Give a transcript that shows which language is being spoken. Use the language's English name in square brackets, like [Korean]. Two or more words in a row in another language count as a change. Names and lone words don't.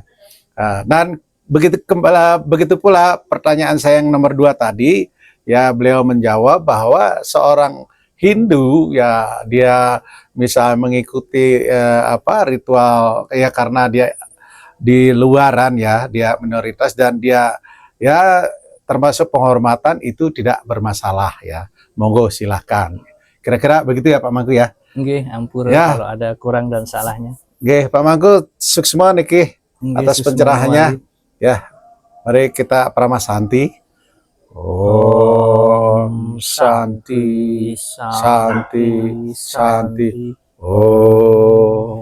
[Indonesian] Dan begitu pula pertanyaan saya yang nomor 2 tadi ya, beliau menjawab bahwa seorang Hindu ya dia misal mengikuti ritual ya karena dia di luaran ya, dia minoritas dan dia ya termasuk penghormatan itu tidak bermasalah ya. [Javanese] Monggo silahkan. [Indonesian] Kira-kira begitu ya Pak Mangku ya. [Balinese] Nggih, ampun [Indonesian] kalau ada kurang dan salahnya. Nggih, Pak Mangku sukses niki atas pencerahannya. Ya. Mari kita pramasanti. [Sanskrit] Om Shanti, Shanti, Shanti. Om.